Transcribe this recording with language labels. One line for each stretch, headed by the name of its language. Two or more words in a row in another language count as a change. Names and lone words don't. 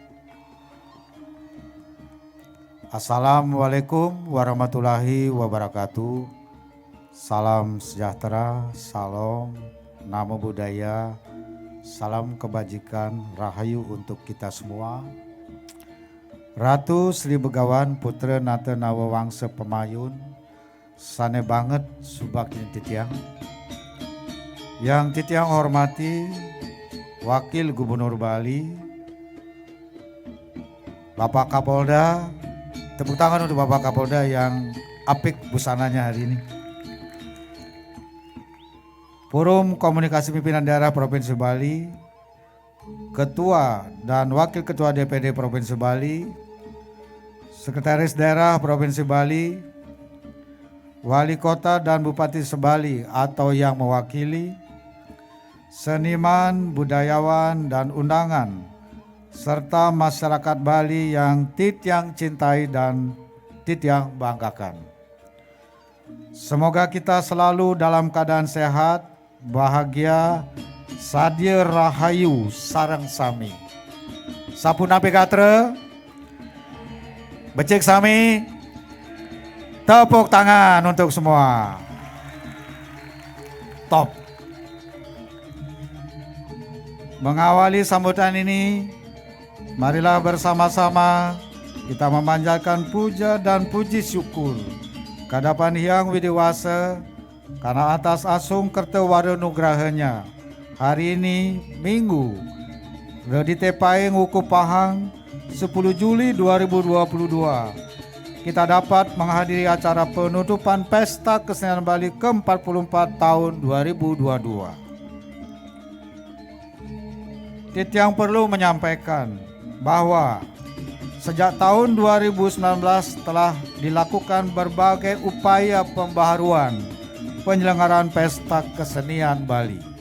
Arabic: السلام عليكم ورحمة الله وبركاته.
Indonesian: Salam sejahtera, salam,
Pali: namo buddhaya,
Indonesian: salam kebajikan, rahayu untuk kita semua.
Balinese: Ratu Sri Begawan Putra Nata Nawawangsa Pemayun, sane banget subakin titiang.
Indonesian: Yang titiang hormati Wakil Gubernur Bali, Bapak Kapolda, tepuk tangan untuk Bapak Kapolda yang apik busananya hari ini. Forum Komunikasi Pimpinan Daerah Provinsi Bali, Ketua dan Wakil Ketua DPD Provinsi Bali, Sekretaris Daerah Provinsi Bali, Wali Kota dan Bupati Sebali atau yang mewakili, seniman, budayawan, dan undangan, serta masyarakat Bali yang titiang cintai dan titiang banggakan. Semoga kita selalu dalam keadaan sehat, bahagia,
Balinese: sadia rahayu sareng sami. Sapunapi katra, becik sami,
Indonesian: tepuk tangan untuk semua. Top. Mengawali sambutan ini, marilah bersama-sama kita memanjatkan puja dan puji syukur kehadapan Hyang Widiwasa karena atas
Balinese: asung kerta wara nugrahanya.
Indonesian: Hari ini Minggu, Reditepai Nguku Pahang 10 Juli 2022, kita dapat menghadiri acara penutupan Pesta Kesenian Bali ke-44 tahun 2022. Titiang perlu menyampaikan bahwa sejak tahun 2019 telah dilakukan berbagai upaya pembaharuan penyelenggaraan Pesta Kesenian Bali.